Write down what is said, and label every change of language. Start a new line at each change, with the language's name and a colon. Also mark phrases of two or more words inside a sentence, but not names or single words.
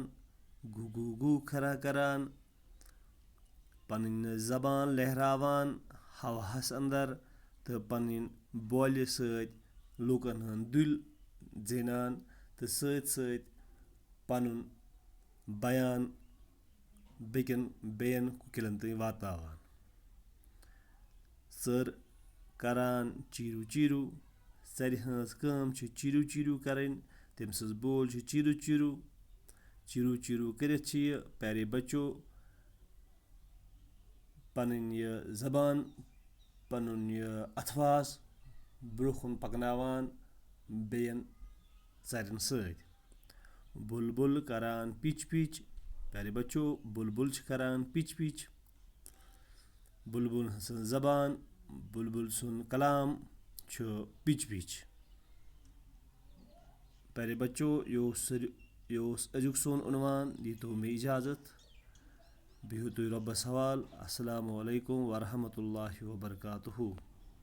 Kashmiri: गुगू गू खरा करान, पनुन जबान लहरावान हवास अंदर तो पनुन बोल सत लूकन हंद दिल जेनान तो सत सत पनुन बयान बेयन कुकिलन तक वातावान। चर करान चीरू चीरू, चर हंज काम चीरू चीरू करन, तम सज बोल चीरू चीरू। चीरू चीरू करित
Hindi: प्यारे बच्चों
Kashmiri: पनुन यह जबान पनुन यह अथवास ब्रोखुन पकनावान बेयन चरन सत। बुलबुल करान पिच पिच।
Hindi: प्यारे बच्चों,
Kashmiri: बुलबुल करान पिच पिच। बुलबुल सं जबान, बुलबुल सुन कलाम पिच पिच।
Hindi: प्यारे बच्चों,
Kashmiri: यह अजुक सोन उन्वान। दीतो में इजाज़त। बिहु तुय रब्बस हवाल।
Arabic: السلام عليكم ورحمة الله وبركاته.